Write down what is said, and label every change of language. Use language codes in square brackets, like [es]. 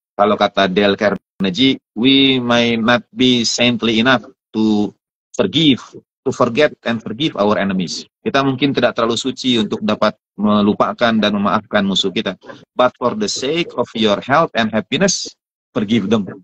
[id] Kalau kata [en] Dale Carnegie, we may not be saintly enough to forget and forgive our enemies. [id] Kita mungkin tidak terlalu suci untuk dapat melupakan dan memaafkan musuh kita. [en] But for the sake of your health and happiness, forgive them.